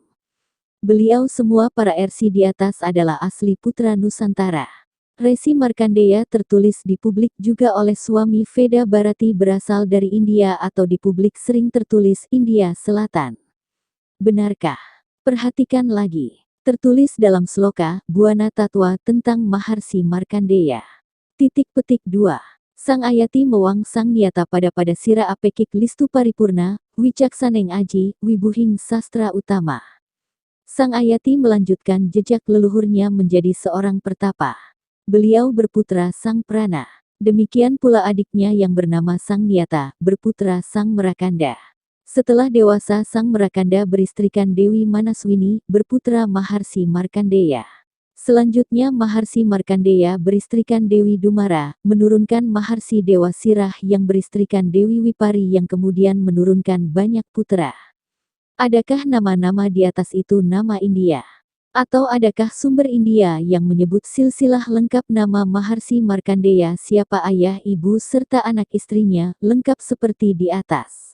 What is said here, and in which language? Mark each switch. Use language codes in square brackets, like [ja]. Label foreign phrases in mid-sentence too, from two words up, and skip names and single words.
[id] Beliau semua para resi di atas adalah asli putra Nusantara. Resi Markandeya tertulis di publik juga oleh suami Veda Bharati berasal dari India atau di publik sering tertulis India Selatan. Benarkah? Perhatikan lagi. Tertulis dalam sloka Buana Tatwa tentang Maharsi Markandeya. Petik 2. [kaw] Sang Ayati Mewang Sang Niyata pada Sira Apekik Listu Paripurna, Wicaksaneng Aji, Wibuhing Sastra Utama. [id] Sang Ayati melanjutkan jejak leluhurnya menjadi seorang pertapa. Beliau berputra Sang Prana. Demikian pula adiknya yang bernama Sang Niyata, berputra Sang Merakanda. Setelah dewasa Sang Merakanda beristrikan Dewi Manaswini, berputra Maharsi Markandeya. Selanjutnya Maharsi Markandeya beristrikan Dewi Dumara, menurunkan Maharsi Dewa Sirah yang beristrikan Dewi Wipari yang kemudian menurunkan banyak putra. Adakah nama-nama di atas itu nama India? Atau adakah sumber India yang menyebut silsilah lengkap nama Maharsi Markandeya siapa ayah, ibu serta anak istrinya, lengkap seperti di atas?